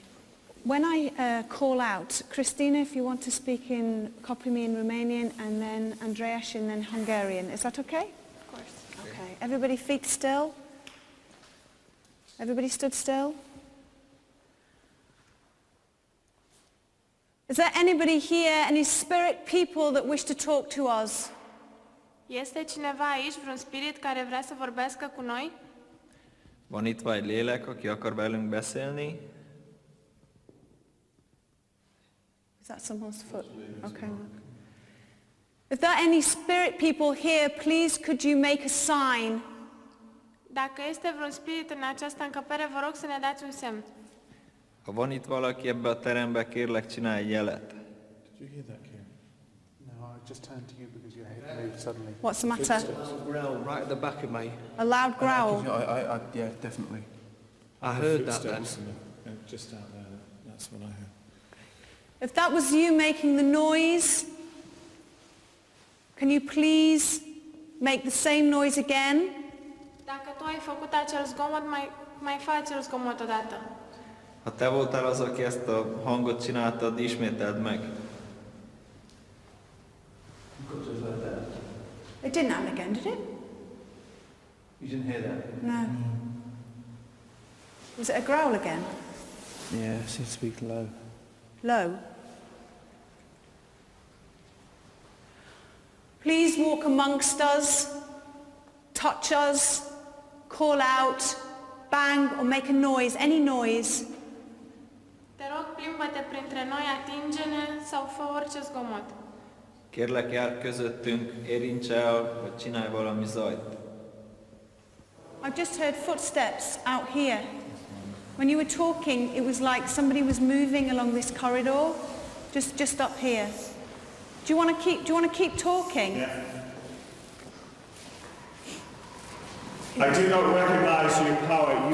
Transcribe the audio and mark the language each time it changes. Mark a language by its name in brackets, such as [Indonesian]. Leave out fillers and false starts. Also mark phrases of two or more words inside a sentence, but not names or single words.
[English] When I call out, Christina, if you want to copy me in Romanian, and then Andreas and then Hungarian. Is that okay? Of course. Okay. Everybody feet still? Everybody stood still? Is there anybody here, any spirit people that wish to talk to us? [Romanian] Este cineva aici, vreun spirit care vrea să vorbească cu noi? [Hungarian] Van itt vagy lélek, aki akar velünk beszélni? [English] Is that someone's foot? Okay. If there are any spirit people here, please could you make a sign? [Romanian] Dacă este vreun spirit în această încăpere, vă rog să ne dați un semn. [Hungarian] Ha van itt valaki ebbe a terembe, kérlek csinálj egy jelet. [English] Did you hear that, Kieran? No, I just turned to you because your head moved suddenly. What's the matter? A growl right at the back of me. A loud growl? Yeah, definitely. I heard that then. Just out there, that's what I heard. If that was you making the noise, can you please make the same noise again? [Romanian] Dacă tu ai făcut acel zgomot, mai fă acel zgomot odată. [Hungarian] Ha te voltál az, aki ezt a hangot csináltad, ismételd meg. [English] It didn't happen again, did it? You didn't hear that? No. Was it a growl again? Yeah, it seems to be low. Low? Please walk amongst us, touch us, call out, bang or make a noise, any noise. [Romanian] Te rog, plimbă-te printre noi, atinge-ne sau fă orice zgomot. [Hungarian] Kérlek, jár közöttünk, érints el, vagy csinálj valami zajt. [English] I've just heard footsteps out here. When you were talking, it was like somebody was moving along this corridor, just up here. Do you want to keep talking? Yeah. I do not recognize you, coward.